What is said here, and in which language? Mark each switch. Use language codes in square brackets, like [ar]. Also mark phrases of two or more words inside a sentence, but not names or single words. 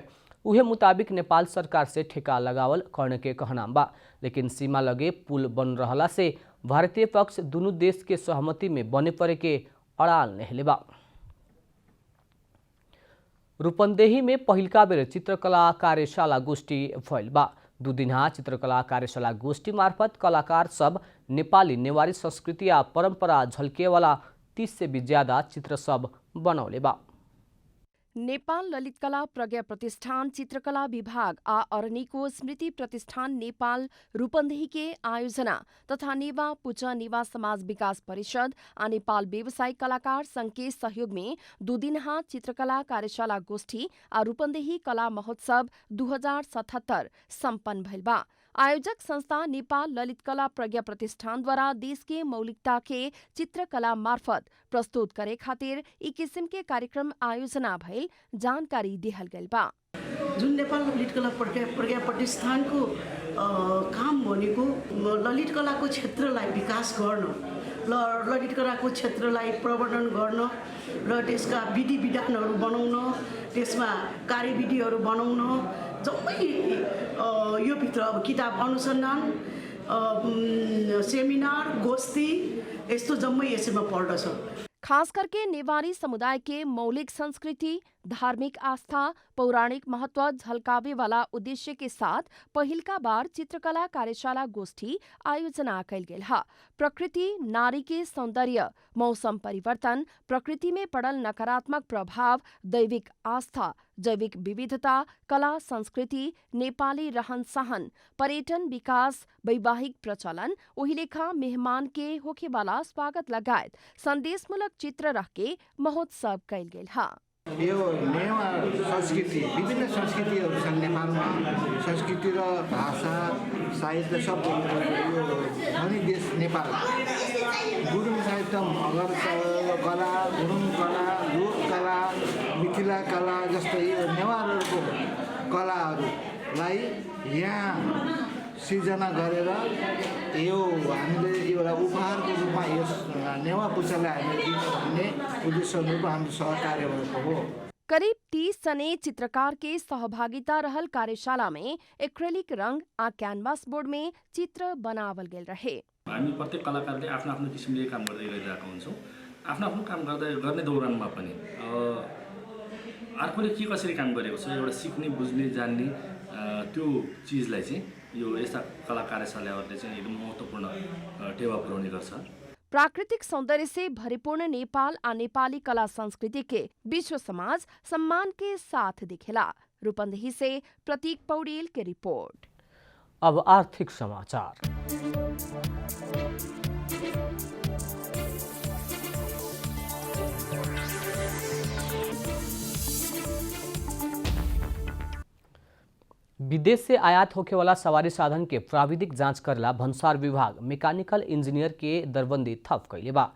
[bho] उहे मुताबिक नेपाल सरकार से ठेका लगावल कर्ण के कहनाम बा, लेकिन सीमा लगे पुल बन रहला से भारतीय पक्ष दुनू देश के सहमति में बने परे के अड़ाल नेहले बा। रूपन्देही में पहिलका बेर चित्रकला कार्यशाला गोष्ठी भइल बा। 2 दिनहा चित्रकला कार्यशाला गोष्ठी मार्फत कलाकार सब नेपाली नेवारी संस्कृति आ परंपरा झल्केवाला 30 से भी ज्यादा चित्र सब बनौले बा। नेपाल ललित कला प्रज्ञा प्रतिष्ठान चित्रकला विभाग आ अरनिको स्मृति प्रतिष्ठान नेपाल रूपन्देही के आयोजना तथा नेवा पुचा नेवा समाज विकास परिषद आ नेपाल व्यवसायिक कलाकार संघ के सहयोग में 2 दिनहा चित्रकला कार्यशाला गोष्ठी आ रूपन्देही कला महोत्सव 2077 सम्पन्न भइल बा। आयोजक संस्था नेपाल ललित कला प्रज्ञा प्रतिष्ठान द्वारा देश के मौलिकता के चित्रकला मार्फत प्रस्तुत करे खातिर ई किसिम के कार्यक्रम आयोजना भइल जानकारी दिहल गइल बा। [ne] जुन नेपाल ललित कला प्रज्ञा प्रतिष्ठानको काम भनेको ललित कलाको क्षेत्रलाई विकास गर्न, ललित कलाको क्षेत्रलाई प्रवर्धन गर्न र त्यसका विधि विधानहरू बनाउन, त्यसमा कार्यविधिहरू बनाउन, जम्मै यो भित्र अब किताब अनुसन्धान, सेमिनार, गोष्ठी यस्तो जम्मै यसैमा पर्दछ। [bho] खास करके नेवारी समुदाय के मौलिक संस्कृति, धार्मिक आस्था, पौराणिक महत्व झलकावे वाला उद्देश्य के साथ पहिलका बार चित्रकला कार्यशाला गोष्ठी आयोजना कैल गेल हा। प्रकृति, नारी के सौंदर्य, मौसम परिवर्तन, प्रकृति में पड़ल नकारात्मक प्रभाव, दैविक आस्था, जैविक विविधता, कला संस्कृति, नेपाली रहन सहन, पर्यटन विकास, वैवाहिक प्रचलन, ओही लेखा मेहमान के होखे वाला स्वागत लगायत संदेशमूलक चित्र रख के महोत्सव कैल गेल हा। [ne] यो नेवा संस्कृति विभिन्न संस्कृतिहरू छन् नेपालमा। संस्कृति र भाषा साहित्य सब यो धनी देश नेपाल। गुरुङ साहित्य मगर कला, गुरुङ कला, लोक कला, मिथिला कला जस्तै यो नेवारहरूको कलाहरूलाई यहाँ सिर्जना गरेर यो हामीले एउटा उपहारको रूपमा यस नेवा पुच्छालाई हामीले दिनु भन्ने उद्देश्यले हाम्रो सहकार्य भएको हो। [bho] करीब 30 जने चित्रकार के सहभागिता रहल कार्यशाला में एक्रेलिक रंग आ कैनवास बोर्ड में चित्र बनावल गेल रहे। [ne] हामी प्रत्येक कलाकारले आफ्नो आफ्नो किसिमले काम गर्दै गइरहेका हुन्छौँ। आफ्नो आफ्नो काम गर्ने दौरानमा पनि अर्कोले के कसरी काम गरेको छ एउटा सिक्ने, बुझ्ने, जान्ने त्यो चिजलाई चाहिँ यो यस्ता कला कार्यशालाहरूले चाहिँ एकदम महत्त्वपूर्ण टेवा पुर्याउने गर्छ। [bho] प्राकृतिक सौंदर्य से भरिपूर्ण नेपाल आ नेपाली कला संस्कृति के विश्व समाज सम्मान के साथ दिखेला। रूपंदेही से प्रतीक पौडेल की रिपोर्ट। अब आर्थिक समाचार। विदेश से आयात होने वाला सवारी साधन के प्राविधिक जांच करेला भन्सार विभाग [en] mechanical engineer [bho] के दरबंदी थप कैले बा।